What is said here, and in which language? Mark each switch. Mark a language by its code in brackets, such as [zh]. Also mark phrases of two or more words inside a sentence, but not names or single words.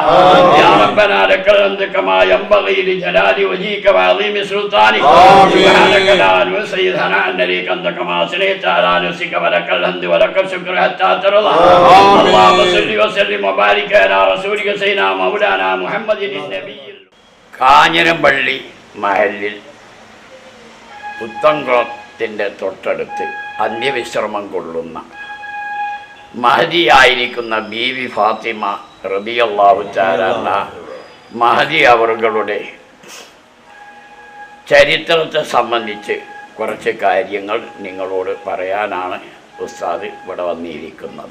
[ar] يا ربنا لك الحمد كما ينبغي لجلال وجهك وعظيم سلطانك. سبحانك لا نحصي ثناء عليك أنت كما أثنيت على نفسك ولك الحمد ولك الشكر حتى ترضى. اللهم صل وسلم وبارك على رسولك سيدنا مولانا محمد النبي. [ml] കാഞ്ഞിരപ്പള്ളി മഹല്ലിൽ പുത്തൻകുളത്തിൻ്റെ തൊട്ടടുത്ത് അന്ത്യവിശ്രമം കൊള്ളുന്ന മഹദിയായിരിക്കുന്ന ബീവി ഫാത്തിമ [ar] رضي الله تعالى عنها [ml] മഹദി അവറുകളുടെ ചരിത്രത്തെ സംബന്ധിച്ച് കുറച്ച് കാര്യങ്ങൾ നിങ്ങളോട് പറയാനാണ് ഉസ്താദ് ഇവിടെ വന്നിരിക്കുന്നത്.